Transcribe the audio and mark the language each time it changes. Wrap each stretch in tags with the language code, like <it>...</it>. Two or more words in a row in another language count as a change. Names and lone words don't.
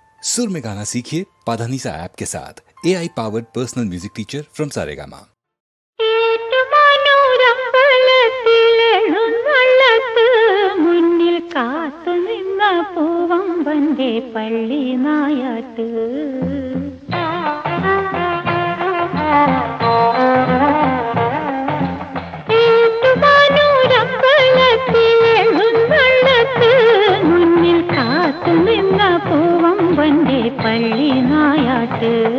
<hi>सुर में गाना सीखिए पाधानीसा ऐप के साथ।</hi> <en>AI powered personal music teacher from Saregama.</en> <ml>മുന്നിൽ കാത്തു നിന്ന പൂവം വന്റെ പള്ളി നായാട്ട് മുന്നിൽ കാത്തു നിന്ന പൂവം വന്റെ പള്ളി നായാട്ട്</ml>